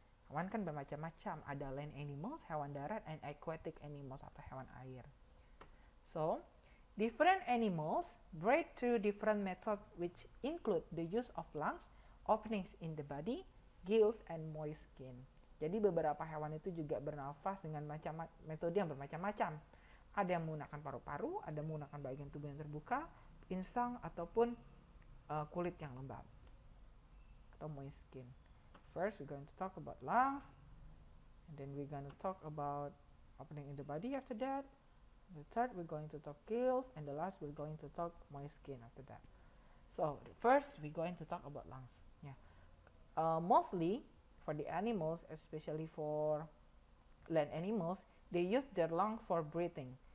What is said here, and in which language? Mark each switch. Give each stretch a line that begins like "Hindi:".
Indonesian: Hewan kan bermacam-macam, ada
English: land animals,
Indonesian: hewan darat,
English: and aquatic animals
Indonesian: atau hewan air.
English: So, different animals breathe through different methods which include the use of lungs, openings in the body, gills, and moist skin.
Indonesian: Jadi beberapa hewan itu juga bernafas dengan metode yang bermacam-macam. Ada yang menggunakan paru-paru, ada yang menggunakan bagian tubuh yang terbuka, insang, ataupun kulit yang lembab atau moist skin.
English: First, we're going to talk about lungs, and then we're going to talk about opening in the body after that. The third, we're going to talk gills, and the last, we're going to talk moist skin after that. So, first, we're going to talk about lungs. Yeah. Mostly, for the animals, especially for land animals, they use their lung for breathing.